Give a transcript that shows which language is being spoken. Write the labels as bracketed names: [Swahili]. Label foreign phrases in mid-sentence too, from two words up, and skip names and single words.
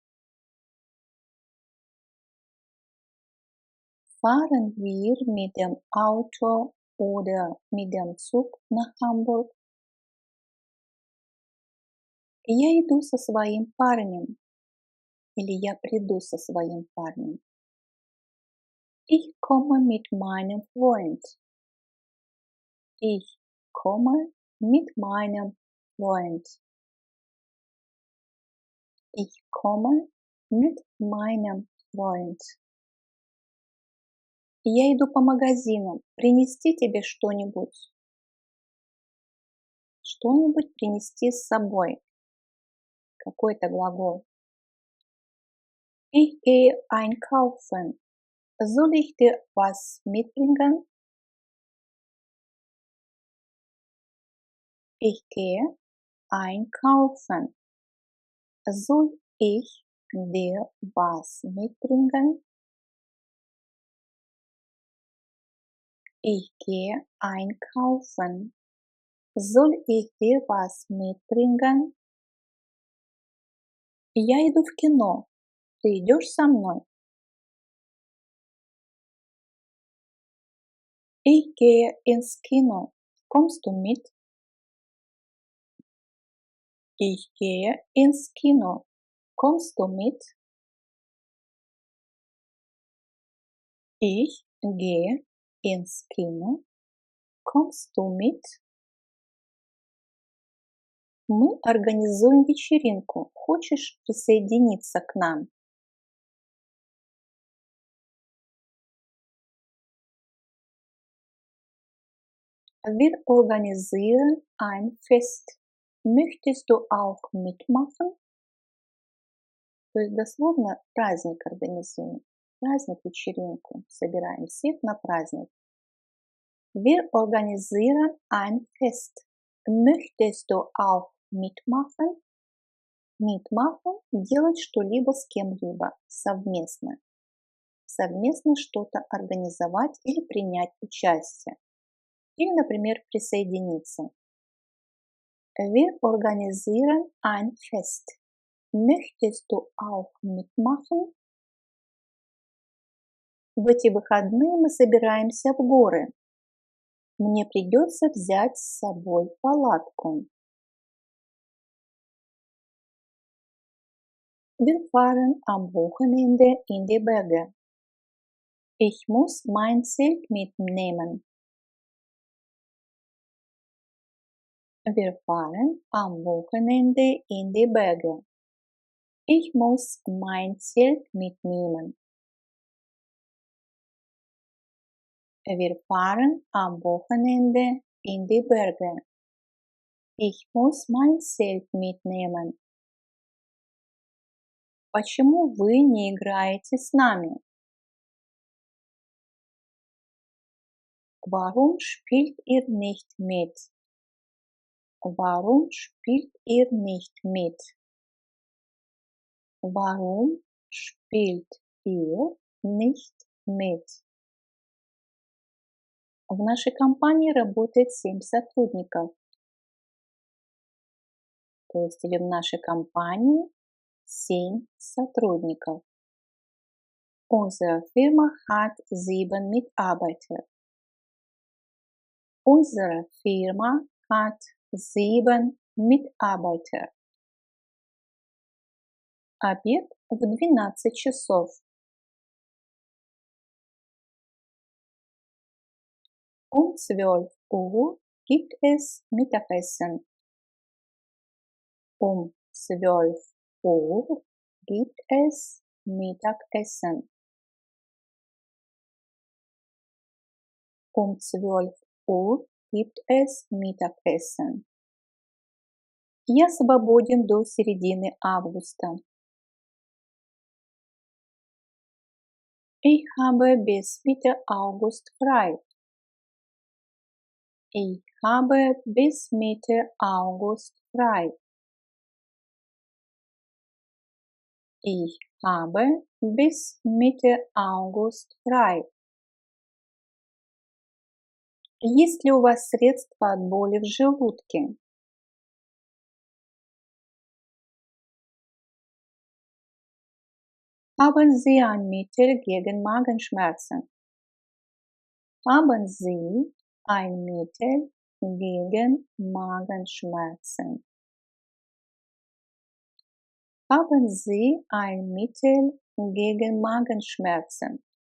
[German] Fahren wir mit dem Auto oder mit dem Zug nach Hamburg? [Russian] Я иду со своим парнем. Или я приду со своим парнем. [German] Ich komme mit meinem Freund. Ich komme mit meinem Freund. Ich komme mit meinem Freund. [Russian] Я иду по магазинам. Принести тебе что-нибудь? Что-нибудь принести с собой. Какой-то глагол. [German] Ich gehe einkaufen. Soll ich dir was mitbringen? Ich gehe einkaufen. Soll ich dir was mitbringen? Ich gehe einkaufen. Soll ich dir was mitbringen? [Russian] Я иду в кино. Ты идешь со мной? [German] Ich gehe ins Kino. Kommst du mit? Ich gehe ins Kino. Kommst du mit? Ich gehe ins Kino. Kommst du mit? [Russian] Мы организуем вечеринку. Хочешь присоединиться к нам? [German] Wir organisieren ein Fest. Möchtest du auch mitmachen? [Russian] То есть дословно праздник организуем. Праздник, вечеринку. Собираем всех на праздник. [German] Wir organisieren ein Fest. Möchtest du auch mitmachen? Mitmachen – [Russian] делать что-либо с кем-либо совместно. Совместно что-то организовать или принять участие. Или, например, присоединиться. [German] Wir organisieren ein Fest. Möchtest du auch mitmachen? [Russian] В эти выходные мы собираемся в горы. Мне придется взять с собой палатку. [German] Wir fahren am Wochenende in die Berge. Ich muss mein Zelt mitnehmen. Wir fahren am Wochenende in die Berge. Ich muss mein Zelt mitnehmen. Wir fahren am Wochenende in die Berge. Ich muss mein Zelt mitnehmen. [Russian] Почему вы не играете с нами? [German] Warum spielt ihr nicht mit? Warum spielt ihr nicht mit? Warum spielt ihr nicht mit? [Russian] В нашей компании работает 7 сотрудников. То есть или в нашей компании 7 сотрудников. [German] Unsere Firma hat 7 Mitarbeiter. Unsere Firma hat 7 Mitarbeiter. [Russian] Обед в 12 часов. [German] Um 12 Uhr gibt es Mittagessen. Um 12 Uhr gibt es Mittagessen. Um 12 Uhr gibt es Mittagessen. [Russian] Я свободен до середины августа. [German] Ich habe bis Mitte August frei. Ich habe bis Mitte August frei. Ich habe bis Mitte August frei. [Russian] Есть ли у вас средства от боли в желудке? [German] Haben Sie ein Mittel gegen Magenschmerzen? Haben Sie ein Mittel gegen Magenschmerzen? Haben Sie ein Mittel gegen Magenschmerzen?